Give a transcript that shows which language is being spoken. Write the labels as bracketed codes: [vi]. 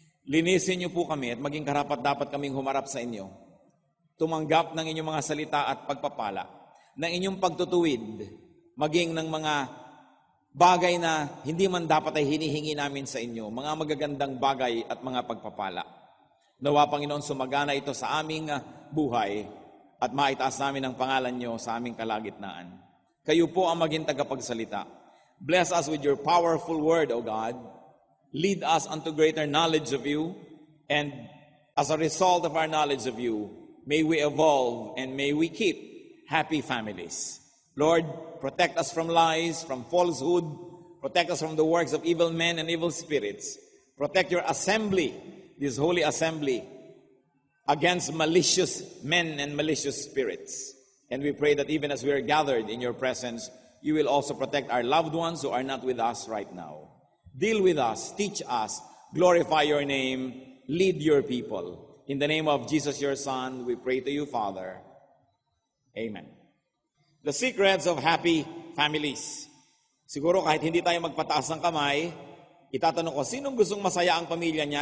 [tl] Linisin nyo po kami at maging karapat-dapat kaming humarap sa inyo. Tumanggap ng inyong mga salita at pagpapala, ng inyong pagtutuwid, maging ng mga bagay na hindi man dapat ay hinihingi namin sa inyo, mga magagandang bagay at mga pagpapala. Nawa, Panginoon, sumagana ito sa aming buhay at maitaas namin ang pangalan nyo sa aming kalagitnaan. Kayo po ang maging tagapagsalita. [en] Bless us with your powerful word, O God. Lead us unto greater knowledge of you, and as a result of our knowledge of you, may we evolve and may we keep happy families. Lord, protect us from lies, from falsehood. Protect us from the works of evil men and evil spirits. Protect your assembly, this holy assembly, against malicious men and malicious spirits. And we pray that even as we are gathered in your presence, you will also protect our loved ones who are not with us right now. Deal with us, teach us, glorify your name, lead your people. In the name of Jesus, your Son, we pray to you, Father. Amen. The secrets of happy families. [tl] Siguro kahit hindi tayo magpataas ng kamay, itatanong ko, sinong gustong masaya ang pamilya niya?